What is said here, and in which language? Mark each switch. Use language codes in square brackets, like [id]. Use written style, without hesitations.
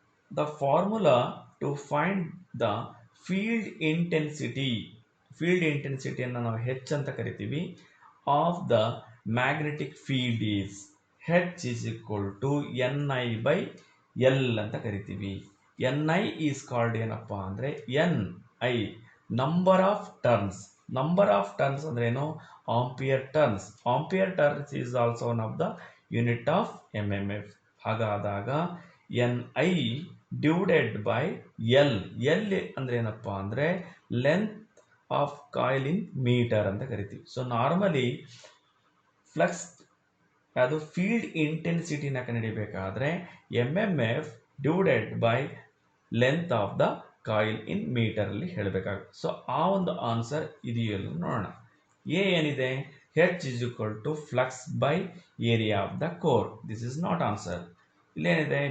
[en] The formula to find the field intensity, field intensity [kn] ಅನ್ನು ನಾವು H ಅಂತ ಕರಿತೀವಿ, [en] of the magnetic field is H is equal to Ni by L [kn] ಅಂತ ಕರಿತೀವಿ. [en] Ni is called [kn] ಏನಪ್ಪಾ ಅಂದರೆ [en] Ni number of turns. Number of turns [kn] ಅಂದ್ರೆ ಏನು? [en] Ampere turns. Ampere turns is also one of the unit of MMF. [kn] ಹಾಗಾದಾಗ [en] Ni divided by L. L [kn] ಅಂದ್ರೆ ಏನಪ್ಪಾ ಅಂದ್ರೆ [en] length of coil in metre [kn] ಅಂತ ಕರಿತೀವಿ. [en] so normally flux [kn] ಅದು [en] field ಇಂಟೆನ್ಸಿಟಿನ [kn] ಕಂಡುಹಿಡಿಯಬೇಕಾದ್ರೆ [en] MMF divided by length of the coil in metre [kn] ಅಲ್ಲಿ ಹೇಳಬೇಕಾಗುತ್ತೆ. So ಆ ಒಂದು answer ಇದೆಯಲ್ಲ ನೋಡೋಣ. ಎ ಏನಿದೆ? [en] H is equal to flux by area of the core. This is not answer. [kn] ಇಲ್ಲೇನಿದೆ?